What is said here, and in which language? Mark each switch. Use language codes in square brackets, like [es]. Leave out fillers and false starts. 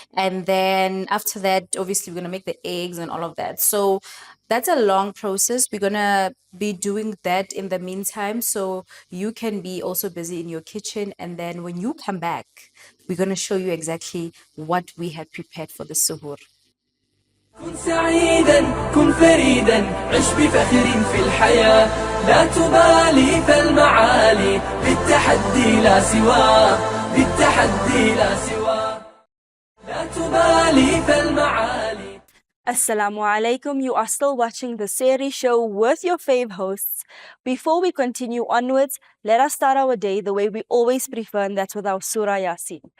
[en] And then after that, obviously, we're going to make the eggs and all of that. So that's a long process. We're going to be doing that in the meantime. So you can be also busy in your kitchen. And then when you come back, we're going to show you exactly what we had prepared for the suhoor. [ar] كن سعيدا كن فريدا عش بفخر في الحياة لا تبالي فالمعالي بالتحدي لا سواه بالتحدي لا سواه لا تبالي فالمعالي. Assalamu alaikum. [en] You are still watching the Sehri Show with your fave hosts. Before we continue onwards, let us start our day the way we always prefer, and that's with our Surah Yasin.